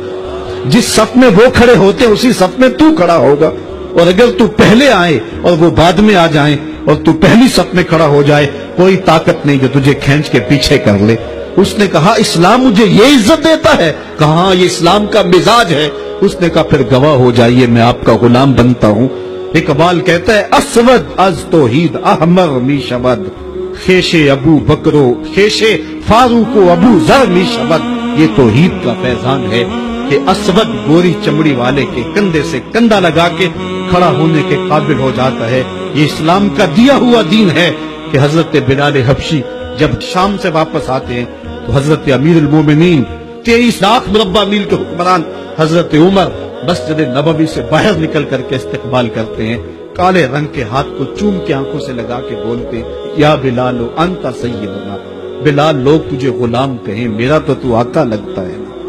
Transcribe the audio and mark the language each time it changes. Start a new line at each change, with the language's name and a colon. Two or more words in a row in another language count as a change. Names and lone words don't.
Urdu: جس صف میں وہ کھڑے ہوتے اسی صف میں تو کھڑا ہوگا، اور اگر تو پہلے آئے اور وہ بعد میں آ جائیں اور تو پہلی صف میں کھڑا ہو جائے، کوئی طاقت نہیں جو تجھے کھینچ کے پیچھے کر لے۔ اس نے کہا اسلام مجھے یہ عزت دیتا ہے؟ کہاں یہ اسلام کا مزاج ہے۔ اس نے کہا پھر گواہ ہو جائیے میں آپ کا غلام بنتا ہوں۔
Persian: اقبال کہتا ہے اسود از توحید احمر می شود، خیش ابو بکرو خیش فاروق و ابو ذر می شود۔
Urdu: یہ توحید کا فیضان ہے کہ اسود گوری چمڑی والے کے کندھے سے کندھا لگا کے کھڑا ہونے کے قابل ہو جاتا ہے۔ یہ اسلام کا دیا ہوا دین ہے کہ حضرت بلال حبشی جب شام سے واپس آتے ہیں تو حضرت
Arabic: امیر المومنین
Urdu: 23 لاکھ مربع میل کے حکمران حضرت عمر مسجد نبوی سے باہر نکل کر کے استقبال کرتے ہیں، کالے رنگ کے ہاتھ کو چوم کے آنکھوں سے لگا کے بولتے
Arabic: یا بلال انت سیدنا،
Urdu: بلال لوگ تجھے غلام کہیں، میرا تو آقا لگتا ہے۔